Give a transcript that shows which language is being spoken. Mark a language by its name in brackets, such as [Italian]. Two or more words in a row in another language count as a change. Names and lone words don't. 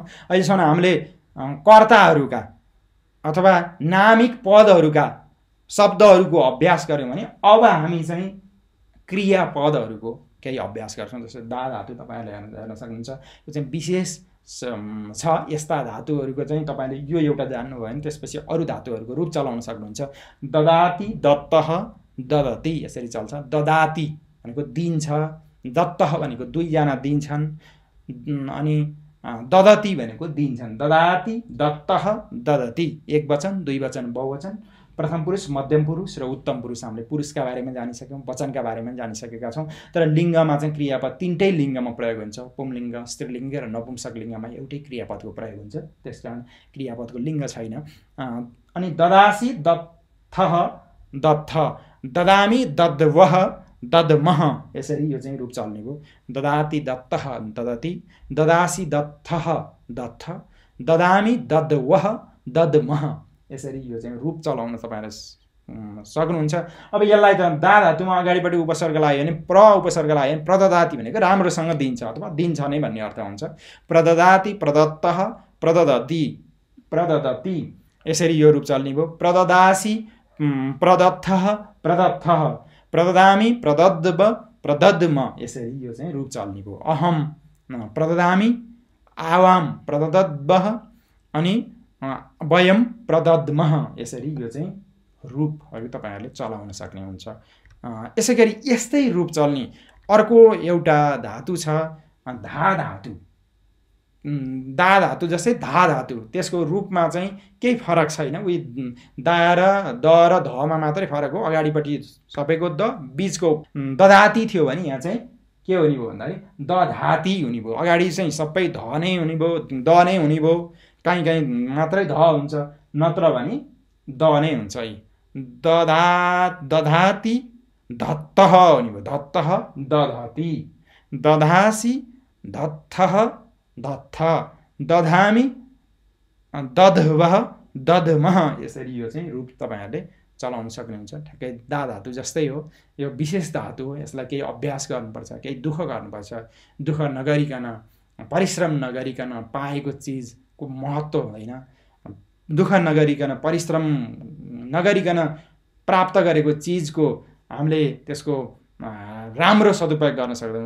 [Nepali] अहिलेसम्म हामीले कर्ताहरूका अथवा नामिक पदहरूका शब्दहरूको अभ्यास गऱ्यौँ भने अब हामी चाहिँ क्रियापदहरूको केही अभ्यास गर्छौँ। जस्तो दा धातु तपाईँहरूले हेर्न सक्नुहुन्छ। यो चाहिँ विशेष छ। यस्ता धातुहरूको चाहिँ तपाईँले यो एउटा जान्नुभयो भने त्यसपछि अरू धातुहरूको रूप चलाउन सक्नुहुन्छ। [Sanskrit] ददाति दत्तः ददति [Nepali] यसरी चल्छ। ददाति भनेको दिन्छ, दत्तः भनेको दुईजना दिन्छन्, अनि ददति भनेको दिन्छन्। [Sanskrit] ददाति दत्तः ददति [Nepali] एक वचन, दुई वचन, बहुवचन, प्रथम पुरुष, मध्यम पुरुष र उत्तम पुरुष। हामीले पुरुषका बारेमा जानिसक्यौँ, वचनका बारेमा जानिसकेका छौँ। तर लिङ्गमा चाहिँ क्रियापद तीनटै लिङ्गमा प्रयोग हुन्छ। पुंलिङ्ग, स्त्रीलिङ्ग र नपुंसक लिङ्गमा एउटै क्रियापदको प्रयोग हुन्छ। त्यसकारण क्रियापदको लिङ्ग छैन। अनि [Sanskrit] ददासी दत्थः दत्थ, ददामी दद्वः दद्मः [Nepali] यसरी यो चाहिँ रूप चल्ने भयो। [Sanskrit] ददाति दत्तः ददति, ददासी दत्थः दत्थ, ददामी दद्वः दद्मः [Nepali] यसरी यो चाहिँ रूप चलाउन तपाईँहरूले सक्नुहुन्छ। अब यसलाई त दा धातुमा अगाडिपट्टि उपसर्ग लाग्यो भने प्र उपसर्ग लाग्यो भने प्रददाति भनेको राम्रोसँग दिन्छ अथवा दिन्छ नै भन्ने अर्थ हुन्छ। [Sanskrit] प्रददाति प्रदत्तः प्रददति प्रददति [Nepali] यसरी यो रूप चल्ने भयो। [Sanskrit] प्रददासी प्रदत्थः प्रदत्थः, प्रददामी प्रदद्व प्रदद्म [Nepali] यसरी यो चाहिँ रूप चल्ने भयो। [Sanskrit] अहम प्रददामी आवाम प्रदद्वः, अनि वयम प्रदद्मः, [Nepali] यसरी यो चाहिँ रूपहरू तपाईहरुले चलाउन सक्ने हुन्छ। यसै गरी यस्तै रूप चल्ने अर्को एउटा धातु छ धा धातु। दा धातु जस्तै धा धातु, त्यसको रूपमा चाहिँ केही फरक छैन, उही दा र द र धमा मात्रै फरक हो। अगाडिपट्टि सबैको द, बीचको दधाती थियो भने यहाँ चाहिँ के हुने भयो भन्दाखेरि दधाती हुने भयो। अगाडि चाहिँ सबै ध नै हुने भयो, द नै हुने भयो, कहीँ कहीँ मात्रै ध हुन्छ, नत्र भने द नै हुन्छ। है [Sanskrit] दधाती धत्तः [Nepali] हुने भयो, [Sanskrit] धत्तः दधती, दधासी धत्थः धत्थ, दधामी दधवः दधमः, [Nepali] यसरी यो चाहिँ रूप तपाईहरुले चलाउन सक्नुहुन्छ। ठ्याक्कै दा धातु जस्तै हो, यो विशेष धातु हो, यसलाई केही अभ्यास गर्नुपर्छ, केही दुःख गर्नुपर्छ। दुःख नगरिकन, परिश्रम नगरिकन पाएको चिजको महत्त्व हुँदैन। दुःख नगरिकन, परिश्रम नगरिकन प्राप्त गरेको चिजको हामीले त्यसको राम्रो सदुपयोग गर्न सक्दैनौँ।